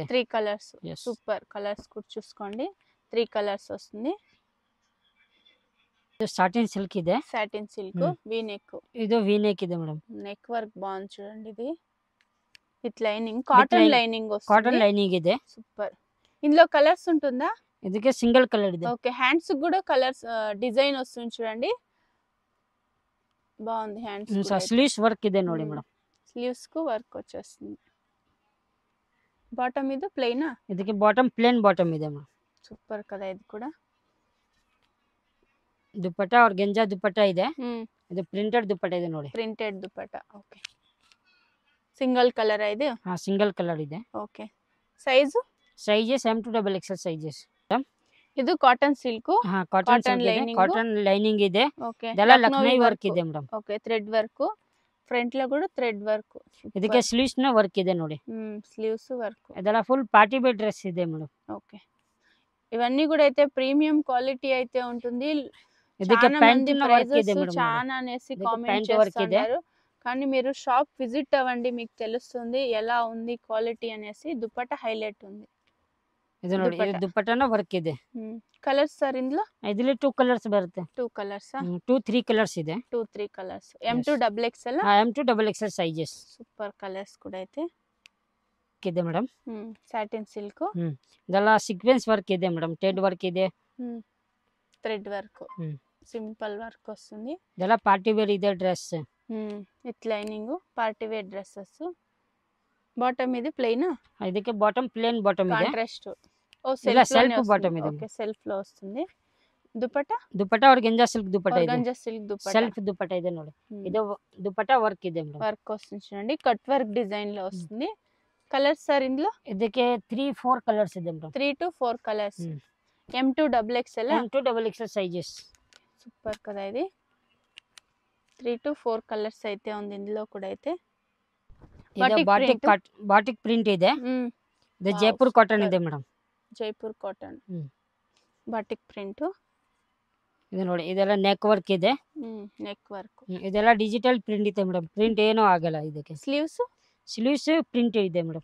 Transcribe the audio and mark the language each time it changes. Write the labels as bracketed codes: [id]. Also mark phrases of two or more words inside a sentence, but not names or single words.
[te] 3 కలర్స్. సూపర్. కలర్స్ కూడా చూసుకోండి. 3 కలర్స్ వస్తుంది. [kn] ಇದು [en] satin silk [kn] ಇದೆ. [en] Satin silk. V neck. [kn] ಇದು [en] V neck [kn] ಇದೆ ಮೇಡಮ್. [en] neck work [te] బాగుంది చూడండి. ఇది [en] with lining, cotton lining [te] వస్తుంది. [en] Cotton lining ಇದೆ. [te] సూపర్. ఇందులో కలర్స్ ఉంటుందా? [kn] ಇದಕ್ಕೆ [en] single colour [kn] ಇದೆ. [te] ఓకే. హ్యాండ్స్ కూడా [en] colours design [te] వస్తుంది చూడండి. బాగుంది. హ్యాండ్స్ [en] Sleeves work [kn] ಇದೆ ನೋಡಿ ಮೇಡಮ್. [te] స్లీవ్స్ కు వర్క్ వచ్చేస్తుంది. బాటమ్ ఇది ప్లెయినా? [kn] ಇದಕ್ಕೆ ಬಾಟಮ್ [en] plain bottom [kn] ಇದೆ ಮೇಡಮ್. [te] సూపర్ కదా ఇది కూడా. [kn] ದುಪಟ್ಟ ಆರ್ಗೆಂಜಾ ದುಪಟ್ಟ ಇದೆ. ಇದು ಪ್ರಿಂಟೆಡ್ ದುಪಟ್ಟ ಇದೆ ನೋಡಿ. ಪ್ರಿಂಟೆಡ್ ದುಪಟ್ಟಾ. ಓಕೆ. [en] Single colour [te] ఇది? [en] Single colour [kn] ಇದೆ. [te] ఓకే. సైజు? [kn] ಸೈಜಸ್ M2 XXL ಸೈಜಸ್. ಇದು [en] cotton silk. Cotton lining [kn] ಇದೆ. [te] ఓకే. [kn] ಇದೆಲ್ಲ ಲಕ್ನೋ ವರ್ಕ್ ಇದೆ ಮೇಡಮ್. [en] Okay. Thread work. [te] ಫ್ರಂಟ್ లో కూడా [en] thread work. [kn] ಇದಕ್ಕೆ ಸ್ಲೀವ್ಸ್ ನ ವರ್ಕ್ ಇದೆ ನೋಡಿ. [en] Sleeves work. [kn] ಇದೆಲ್ಲ [en] full party wear dress [kn] ಇದೆ ಮೇಡಮ್. [te] ఓకే. ఇవన్నీ కూడా అయితే [en] premium quality [te] అయితే ఉంటుంది. [kn] ಇದಕ್ಕೆ ಪ್ಯಾಂಟ್ ನ ವರ್ಕ್ ಇದೆ ಮೇಡಮ್. [te] చాలా అనేసి కామెంట్ చేస్తున్నారు. కానీ మీరు [en] shop visit [te] అవ్వండి, మీకు తెలుస్తుంది ఎలా ఉంది క్వాలిటీ అనేసి. దుపట్టా హైలైట్ ఉంది. [kn] ಇದು ನೋಡಿ, ಇದು ದುಪಟ್ಟಾನ ವರ್ಕ್ ಇದೆ. [te] కలర్స్ సర్ ఇందులో? [kn] ಇದರಲ್ಲಿ 2 ಕಲರ್ಸ್ ಬರುತ್ತೆ. 2 ಕಲರ್ಸ್. 2-3 ಕಲರ್ಸ್ ಇದೆ. 2-3 ಕಲರ್ಸ್. M2 XXL. M2 XXL ಸೈಜಸ್. [te] సూపర్. కలర్స్ కూడా అయితే [kn] ವರ್ಕ್ ಇದೆ ಮೇಡಮ್. [en] Satin silk, [kn] ಇದೆಲ್ಲ [en] sequence work [kn] ಇದೆ ಮೇಡಮ್, [en] thread work [kn] ಇದೆ, [en] Thread work, Simple work [te] వస్తుంది. [kn] ಇದೆಲ್ಲ [en] party wear [kn] ಇದೆ ಡ್ರೆಸ್. [en] With lining party wear dresses. Bottom ಇದು ಪ್ಲೇನ್, [kn] ಇದಕ್ಕೆ ಬಾಟಮ್ [en] plain bottom [kn] ಇದೆ. ಕಾಂಟ್ರಾಸ್ಟ್. ಇಲ್ಲ [en] self bottom [kn] ಇದೆ. [en] Okay self [te] లో వస్తుంది. దుపట్టా [en] Organza silk [kn] ದುಪಟ್ಟ ಇದೆ. [en] Organza silk dupatta, [kn] ಸೆಲ್ಫ್ ದುಪಟ್ಟ ಇದೆ ನೋಡಿ. ಇದು ದುಪಟ್ಟ ವರ್ಕ್ ಇದೆ ಮೇಡಮ್. [te] వర్క్ వస్తుంది చూడండి, [en] cut work design [te] లో వస్తుంది. కలర్స్ సార్ ఇందులో [kn] ಇದಕ್ಕೆ 3-4 కలర్స్ ಇದೆ ಮೇಡಮ್. [en] 3 to 4 colours. M2XXL [te] M2XXL సైజెస్. సూపర్ కదా ఇది. [en] 3 to 4 colours [te] అయితే ఉంది ఇందులో కూడా. అయితే [kn] ಇದು [en] batik print [kn] ಇದೆ. ಇದು ಜೈಪುರ್ ಕಾಟನ್ ಇದೆ ಮೇಡಮ್. [en] Jaipur cotton batik print. [kn] ಇದು ನೋಡಿ, ಇದೆಲ್ಲ [en] neck work [kn] ಇದೆ. [en] Neck work. [kn] ಇದೆಲ್ಲ [en] digital print [kn] ಇದೆ ಮೇಡಮ್. ಪ್ರಿಂಟ್ ಏನೂ ಆಗಲ್ಲ ಇದಕ್ಕೆ. [en] sleeves print [kn] ಇದೆ ಮೇಡಮ್.